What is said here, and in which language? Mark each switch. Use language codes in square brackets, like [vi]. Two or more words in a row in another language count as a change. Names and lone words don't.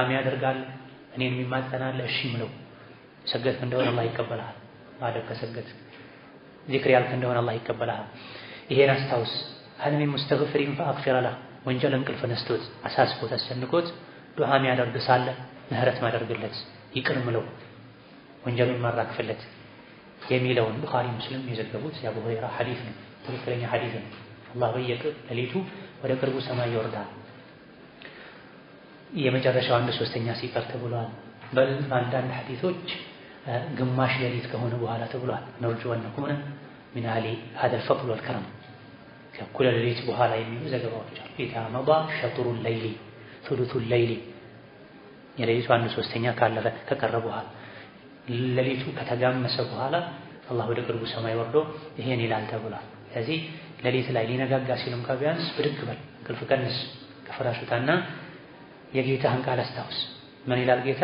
[am] የሚያደርጋል እኔን የሚማጸናል እሺ ምለው። ሰገድክ እንደሆነ አላህ ይቀበልሃል። ማደግ ከሰገድክ ዚክር ያልክ እንደሆነ አላህ ይቀበልሃል። ይሄን አስታውስ። [ar] هل من مستغفرين فأغفر له [am] ወንጀል እንቅልፍ ነስቶት አሳስቦት አስጨንቆት ዱዓ የሚያደርግ ሳለ ምህረት ማደርግለት ይቅር ምለው ወንጀሉን ማራክፍለት የሚለውን ቡኻሪ ሙስሊም የዘገቡት የአቡ ሁረይራ ሐዲስ ነው። ትክክለኛ ሐዲስ ነው። አላህ በየሌሊቱ ወደ ቅርቡ ሰማይ ይወርዳል። የመጨረሻው 1/3 ሲቀር ተብሏል። በአንዳንድ ሐዲሶች ግማሽ ሌሊት ከሆነ በኋላ ተብሏል። [ar] نرجو ونكون من أهل هذا الفضل والكرم [am] ከእኩለ ሌሊት በኋላ የሚሉ ዘገባዎች አሉ። [ar] إذا مضى شطر الليل ثلث الليل [am] የሌሊቱ 1/3 ካለፈ ከቀረ በኋላ ሌሊቱ ከተጋመሰ በኋላ አላህ ወደ ቅርቡ ሰማይ ወርዶ ይሄን ይላል ተብሏል። ስለዚህ ሌሊት ላይ ሊነጋጋ ሲልም ከቢያንስ ብድግ በል እንቅልፍ ቀንስ ከፍራሽ ውጣና የጌታህን ቃል አስታውስ። ምን ይላል ጌታ?